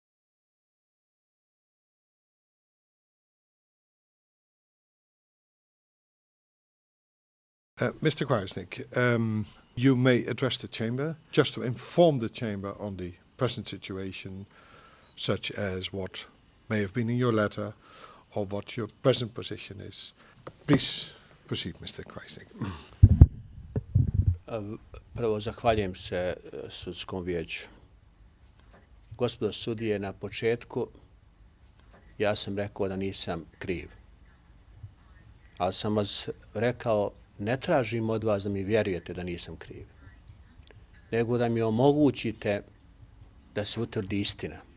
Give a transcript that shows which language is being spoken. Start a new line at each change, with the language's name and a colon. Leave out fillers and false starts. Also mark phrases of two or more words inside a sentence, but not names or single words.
English: Mr. Krajisnik, you may address the chamber just to inform the chamber on the present situation, such as what may have been in your letter or what your present position is. Please proceed, Mr. Krajisnik.
Serbian: Prvo, zahvaljujem se sudskom vijeću. Gospodo sudije, na početku ja sam rekao da nisam kriv. Ali sam vas rekao, ne tražim od vas da mi vjerujete da nisam kriv, nego da mi omogućite da se utvrdi istina.